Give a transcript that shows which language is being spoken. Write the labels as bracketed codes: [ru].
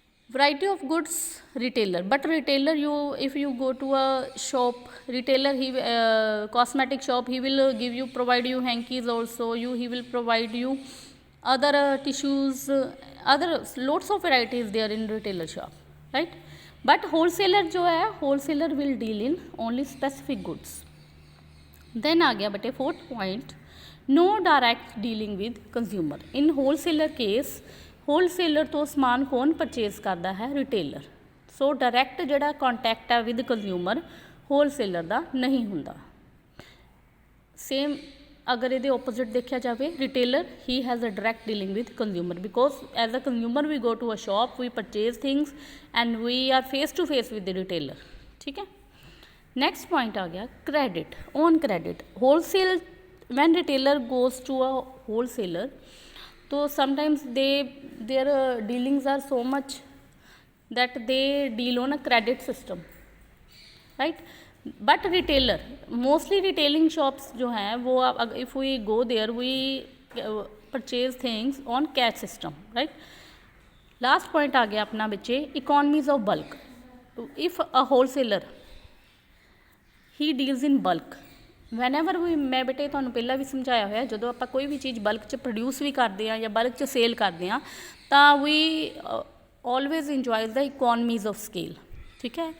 [en] Variety of goods retailer, but retailer, if you go to a shop, retailer, cosmetic shop, he will provide you hankies also, he will provide you other tissues, other lots of varieties there in retailer shop, right? But wholesaler [hi] जो है, [en] wholesaler will deal in only specific goods. Then [hi] आ गया बेटे [en] fourth point, no direct dealing with consumer. In wholesaler case, [pa] wholesaler ਤੋਂ ਸਮਾਨ ਕੌਣ purchase ਕਰਦਾ ਹੈ? Retailer. ਸੋ direct ਜਿਹੜਾ ਕੰਟੈਕਟ ਹੈ ਵਿਦ ਕੰਜ਼ਿਊਮਰ ਹੋਲਸੇਲਰ ਦਾ ਨਹੀਂ ਹੁੰਦਾ. ਸੇਮ ਅਗਰ ਇਹਦੇ ਓਪੋਜ਼ਿਟ ਦੇਖਿਆ ਜਾਵੇ, [en] Retailer he has a direct dealing with consumer, because as a consumer we go to a shop, we purchase things and we are face to face with the retailer, ਠੀਕ ਹੈ. Next point ਆ ਗਿਆ credit, on credit. Wholesale when retailer goes to a wholesaler, so sometimes their dealings are so much that they deal on a credit system, right? But retailer, mostly retailing shops [hi] जो हैं वो [en] if we go there, we purchase things on cash system, right? Last point [hi] आ गया अपना बच्चे [en] economies of bulk. If a wholesaler, he deals in bulk, [pa] ਵੈਨਐਵਰ ਵੀ, ਮੈਂ ਬੇਟੇ ਤੁਹਾਨੂੰ ਪਹਿਲਾਂ ਵੀ ਸਮਝਾਇਆ ਹੋਇਆ, ਜਦੋਂ ਆਪਾਂ ਕੋਈ ਵੀ ਚੀਜ਼ ਬਲਕ 'ਚ ਪ੍ਰੋਡਿਊਸ ਵੀ ਕਰਦੇ ਹਾਂ ਜਾਂ ਬਲਕ 'ਚ ਸੇਲ ਕਰਦੇ ਹਾਂ ਤਾਂ [en] we always enjoys the economies of scale, [pa] ਠੀਕ ਹੈ.